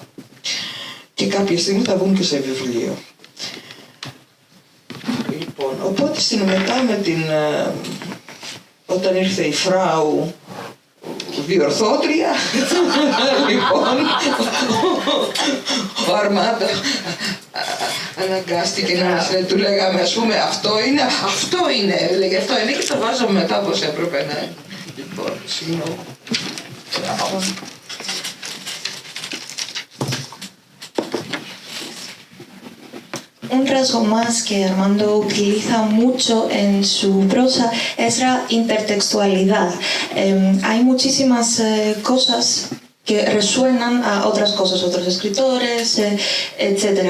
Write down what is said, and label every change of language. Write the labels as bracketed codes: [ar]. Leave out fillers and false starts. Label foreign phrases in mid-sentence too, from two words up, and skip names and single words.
[el] Και κάποια στιγμή θα βγουν και σε βιβλίο. Λοιπόν, οπότε μετά όταν ήρθε η Φράου διορθώτρια, λοιπόν, ο Αρμάντο αναγκάστηκε να μας λέει, του λέγαμε, ας πούμε, αυτό είναι, λέγε, αυτό είναι και το βάζαμε μετά όπως έπρεπε να είναι. Λοιπόν, συγγνώμη. [es] Un rasgo más que Armando utiliza mucho en su prosa es la intertextualidad. Hay muchísimas cosas que resuenan a otras cosas, otros escritores, etc.